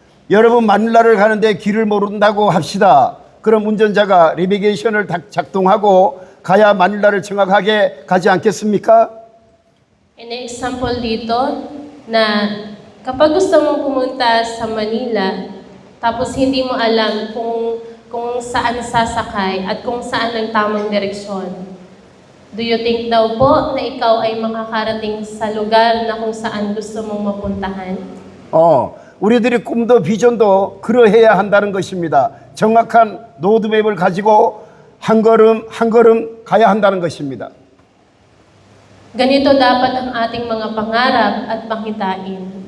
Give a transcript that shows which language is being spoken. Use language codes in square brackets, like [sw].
[ko] 여러분 마닐라를 가는데 길을 모른다고 합시다. 그럼 운전자가 내비게이션을 작동하고 가야 마닐라를 정확하게 가지 않겠습니까? [en] An example [tl] dito na kapag gusto mong pumunta sa Manila tapos hindi mo alam kung saan sasakay at kung saan ang tamang direksyon, [en] Do you think [tl] daw po na ikaw ay makakarating sa lugar na kung saan gusto mong mapuntahan? [ko] 우리들이 꿈도 비전도 그러해야 한다는 것입니다. 정확한 로드맵을 가지고 한 걸음 한 걸음 가야 한다는 것입니다. [tl] Ganito dapat ang ating mga pangarap at pangitain.